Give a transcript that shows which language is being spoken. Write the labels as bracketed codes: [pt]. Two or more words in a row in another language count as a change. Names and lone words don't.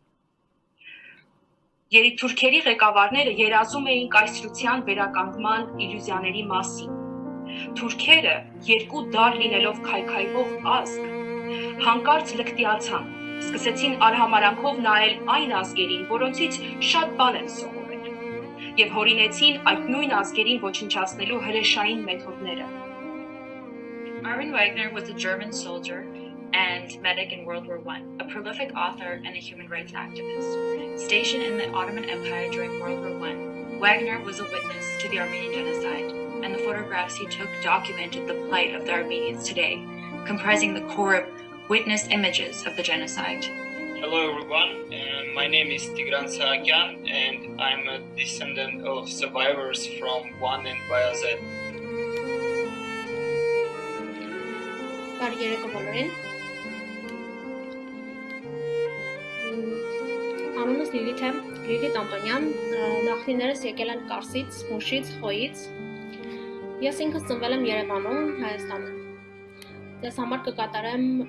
[hy] Երիտթուրքերի ղեկավարները երազում էին կայսրության վերականգնման իլյուզիաների մասին։ Թուրքերը, երկու դար լինելով քայքայվող ազգ, հանկարծ լկտիացան, սկսեցին արհամարանքով նայել այն ազգերին, որոնցից շատ բան են սովորել, և հորինեցին այդ նույն ազգերին ոչնչացնելու հրեշային մեթոդները։ [en] Armin Wagner was a German soldier and medic in World War I, a prolific author and a human rights activist. Stationed in the Ottoman Empire during World War I, Wagner was a witness to the Armenian genocide, and the photographs he took documented the plight of the Armenians today, comprising the core witness images of the genocide. Hello everyone, my name is Tigran Saakyan and I'm a descendant of survivors from Van and Bayazet. [hy] Բարի երեկո բոլորին։ Անունս Լիլիթ է, Լիլիթ Անտոնյան, նախնիներս եկել են Կարսից, Մուշից, Խոյից։ Ես ինքս ծնվել եմ Երևանում, Հայաստանում։ Ես համար կկատարեմ